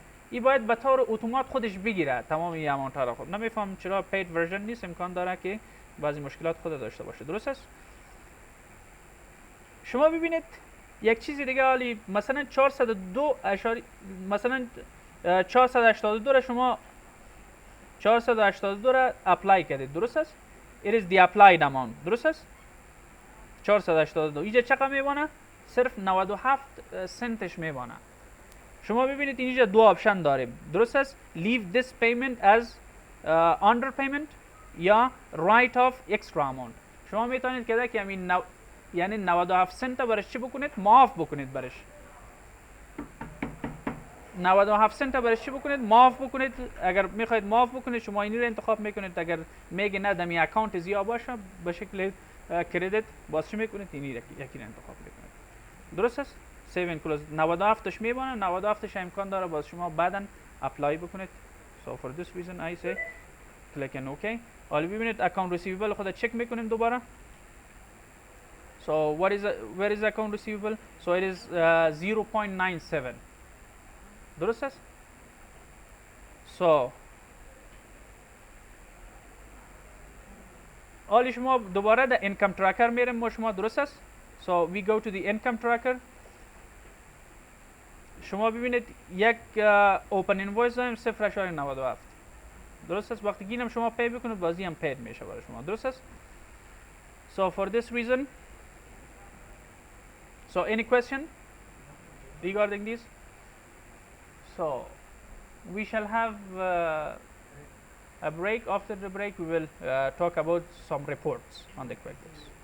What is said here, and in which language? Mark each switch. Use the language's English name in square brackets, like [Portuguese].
[Persian] این باید به طور اتومات خودش بگیره تمام این اماونت ها را. خود نمیفهم چرا paid version نیست، امکان داره که بعضی مشکلات خود داشته باشه. درست است؟ شما ببینید یک چیزی دیگه حالی مثلا 402 مثلا 482 را شما 482 را اپلای کردید. درست است؟ [English] it is the applied amount. [Persian] درست است؟ 482 اینجا چقدر میبانه؟ صرف 97 سنتش میبانه. شما ببینید اینجا دو آپشن داریم. درست است؟ [English] leave this payment as underpayment یا write off extra amount. [Persian] شما میتونید که همین یعنی 97 سنت برش چی بکنید؟ معاف بکنید برش. 97 سنت برش چی بکنید؟ معاف بکنید. اگر میخواید معاف بکنید شما اینی رو انتخاب میکنید. اگر میگه نه دمی اکانت زیاد باشه به شکل کردیت باز چی میکنید؟ اینی یکی رو انتخاب میکنید. درست است؟ سیو اند کلوز. 97 تش میبانه. 97 تش امکان داره باز شما بعداً اپلای بکنید. [English] So for this reason I say click on OK. [Persian] حالا ببینید اکانت ریسیویبل خود چک میکنیم دوباره. [English] So where is the account receivable? So it is 0.97. [Persian] درست است؟ So حالا شما دوباره در income tracker میریم ما شما، درست است؟ [English] So we go to the income tracker. [Persian] شما ببینید یک open invoice داریم 0.97. درست است؟ وقتی اینم شما پی بکنید بازی هم پید میشه برای شما، درست است؟ [English] So for this reason, so any question regarding this? So we shall have a break. After the break we will talk about some reports on the QuickBooks.